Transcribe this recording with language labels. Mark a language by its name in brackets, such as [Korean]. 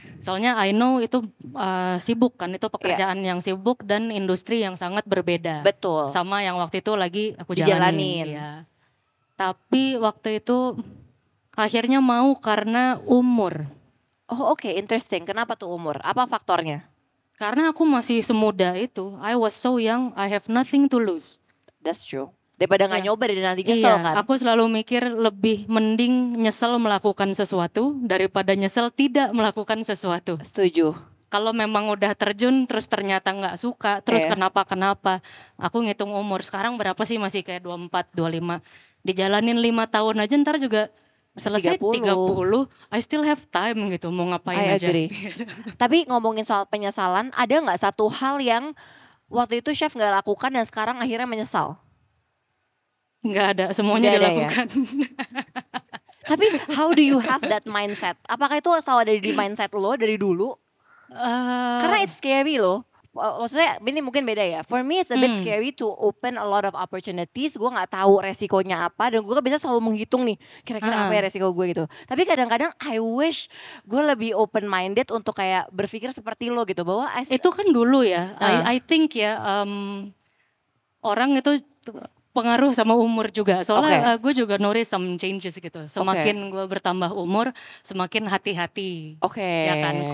[Indonesian] Soalnya [English] I know [Indonesian] itu sibuk kan, itu pekerjaan yang sibuk dan industri yang sangat berbeda. Betul. Sama yang waktu itu lagi aku Dijalanin. jalanin. Ya. Tapi waktu itu akhirnya mau karena umur. Oh oke, interesting. Kenapa tuh umur? Apa faktornya? Karena aku masih semuda itu. [English] I was so young, I have nothing to lose. That's true. [Indonesian] Daripada nggak nyoba dan nanti nyesel Iya, kan? aku selalu mikir lebih mending nyesel melakukan sesuatu daripada nyesel tidak melakukan sesuatu. Setuju. Kalau memang udah terjun terus ternyata nggak suka, terus kenapa, aku ngitung umur. Sekarang berapa sih, masih kayak 24, 25. Dijalanin 5 tahun aja ntar juga selesai 30. [English] I still have time [Indonesian] gitu, mau ngapain [English] I [Indonesian] aja. [English] agree. [Indonesian] Tapi ngomongin soal penyesalan, ada nggak satu hal yang waktu itu chef nggak lakukan dan sekarang akhirnya menyesal? Nggak ada, semuanya Nggak ada ya? dilakukan. Tapi [English] how do you have that mindset? [Indonesian] Apakah itu selalu ada di mindset lo dari dulu? Karena [English] it's scary [Indonesian] loh. Maksudnya ini mungkin beda ya. [English] For me it's a bit scary to open a lot of opportunities. [Indonesian] Gue nggak tahu resikonya apa dan gue bisa selalu menghitung nih kira-kira apa ya resiko gue gitu. Tapi kadang-kadang [English] I wish [Indonesian] gue lebih open minded untuk kayak berpikir seperti lo gitu, bahwa itu kan dulu ya. [English] I think [Indonesian] ya orang itu pengaruh sama umur juga. Soalnya gue juga notice [English] some changes [Indonesian] gitu. Semakin gue bertambah umur, semakin hati-hati. Ya kan.